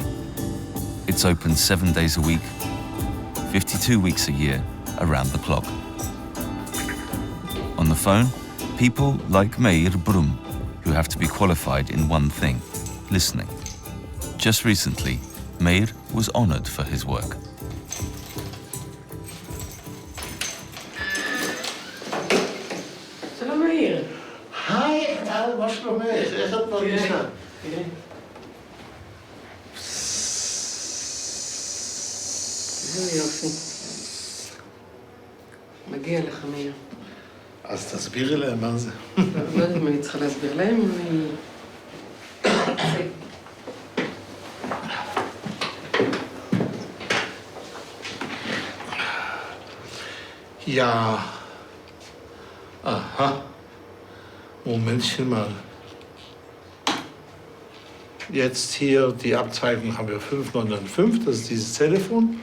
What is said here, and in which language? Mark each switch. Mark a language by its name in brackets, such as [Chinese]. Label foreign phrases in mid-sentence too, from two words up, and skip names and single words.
[English] It's open 7 days a week, 52 weeks a year, around the clock. On the phone, people like Meir who have to be qualified in one thing, listening. Just recently, Meir was honored for his work. [Hebrew] שלום מאיר. היי, מה שלומך? איך את מרגישה? איזה יופי. מגיע לך, מאיר. אז תסבירי להם מה זה. לא יודעת אם אני צריכה להסביר להם, אני... [German] Ja. Aha. Momentchen mal. Jetzt hier die Abzweigung haben wir 595, das ist dieses Telefon.